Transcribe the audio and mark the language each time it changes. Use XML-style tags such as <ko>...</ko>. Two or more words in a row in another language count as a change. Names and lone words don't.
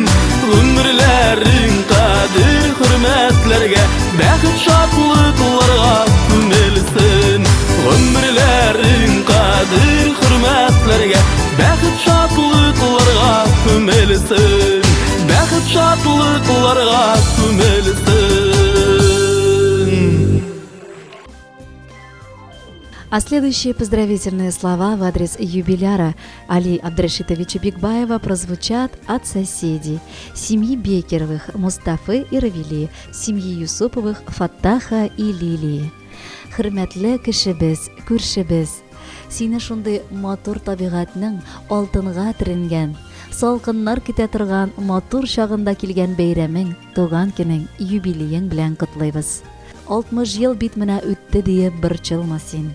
<tt>Гомерләрең кадер хөрмәтләргә, бәхет шатлыкларга күмелсен. Гомерләрең кадер хөрмәтләргә, бәхет шатлыкларга күмелсен. Бәхет шатлыкларга күмелсен.</tt> <ru>А следующие поздравительные слова в адрес юбиляра Али Абдрашитовича Бигбаева прозвучат от соседей: семьи Бекеровых Мустафы и Равили, семьи Юсуповых Фаттаха и Лилии.</ru> <tt>Хөрмәтле кешебез, күршебез, сине шундый матур табигатьнең алтынга төренгән, салкыннар китә торган матур чагында килгән бәйрәмең, туган көнең, юбилеең белән котлыйбыз. 60 ел бит менә үтте диеп борчылма син.</tt>